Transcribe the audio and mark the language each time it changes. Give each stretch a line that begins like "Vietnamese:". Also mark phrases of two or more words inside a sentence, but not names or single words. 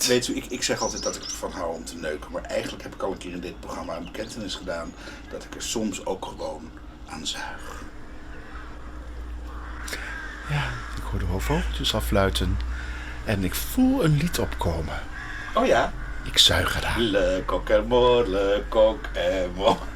Dutch: Weet u, ik zeg altijd dat ik ervan hou om te neuken. Maar eigenlijk heb ik al een keer in dit programma een bekentenis gedaan dat ik er soms ook gewoon aan zuig. Ja, ik hoor de vogeltjes affluiten. En ik voel een lied opkomen. Oh ja? Ik zuig eraan.
French: Le coq est mort, le coq est mort.